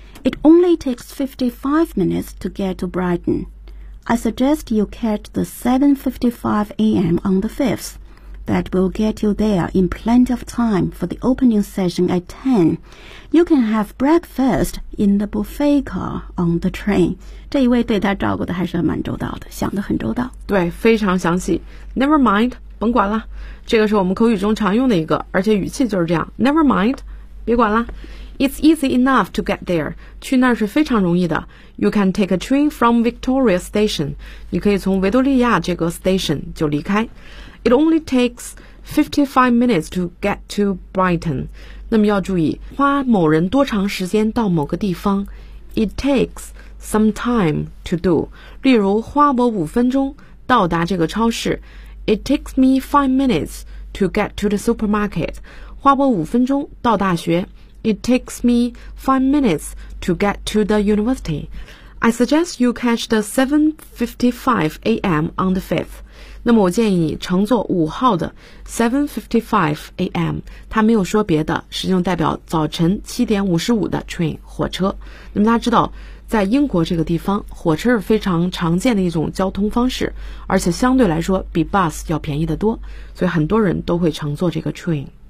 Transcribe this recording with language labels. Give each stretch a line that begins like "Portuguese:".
English: It only takes 55 minutes to get to Brighton. I suggest you catch the 7:55 a.m. on the 5th. That will get you there in plenty of time for the opening session at 10. You can have breakfast in the buffet car on the train.
Chinese: 这一位对他照顾的还是蛮周到的，想得很周到。对，非常详细。
English: Never mind,
Chinese: 甭管了。这个是我们口语中常用的一个，而且语气就是这样。
English: Never mind,
Chinese: 别管了。
English: It's easy enough to get there.
Chinese: 去那儿是非常容易的。
English: You can take a train from Victoria Station.
Chinese: 你可以从维多利亚这个 station 就离开。
English: It only takes 55 minutes to get to Brighton.
Chinese: 那么要注意，花某人多长时间到某个地方。
English: It takes some time to do.
Chinese: 例如，花我五分钟到达这个超市。
English: It takes me 5 minutes to get to the supermarket.
Chinese: 花我五分钟到大学。
English: It takes me 5 minutes to get to the university. I suggest you catch the 7:55 a.m. on the 5th.
Chinese: 那么我建议你乘坐五号的 7:55 a.m. 它没有说别的，实际上代表早晨7:55的 train 火车。那么大家知道，在英国这个地方，火车是非常常见的一种交通方式，而且相对来说比 bus 要便宜得多，所以很多人都会乘坐这个 train。